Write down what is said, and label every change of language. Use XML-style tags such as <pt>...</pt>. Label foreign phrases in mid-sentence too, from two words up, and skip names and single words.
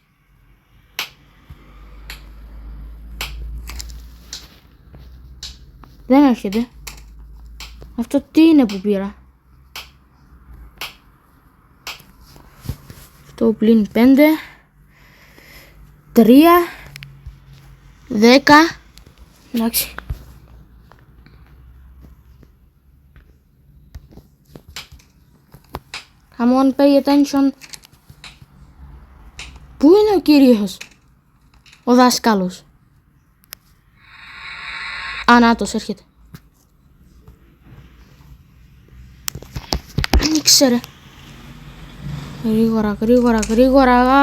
<el>Δεν έρχεται. Αυτό τι είναι που πήρα? Αυτό πλην 5, 3, 10. Εντάξει.</el> <en>Come on, pay attention.</en> <el>Πού είναι ο κύριος? Ο δάσκαλος. Ανάτος έρχεται. Άνοιξε ρε. Γρήγορα, γρήγορα, γρήγορα.</el>